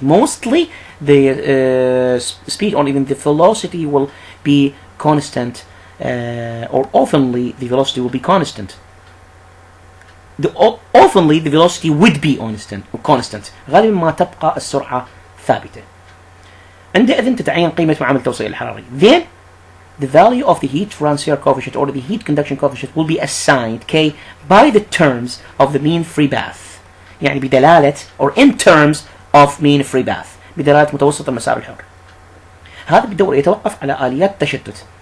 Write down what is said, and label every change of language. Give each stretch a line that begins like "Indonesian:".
English: Mostly the speed or even the velocity will be constant, or oftenly the velocity will be constant. Oftenly the velocity would be constant.
Arabic: غالبا ما تبقى السرعة ثابتة. عندئذ تتعين قيمة معامل التوصيل الحراري.
English: Then the value of the heat transfer coefficient or the heat conduction coefficient will be assigned K by the terms of the mean free path.
Arabic: يعني بدلالة
English: or in terms of mean free path،
Arabic: بدلالة متوسط المسار الحر. هذا بالدور يتوقف على آليات التشتت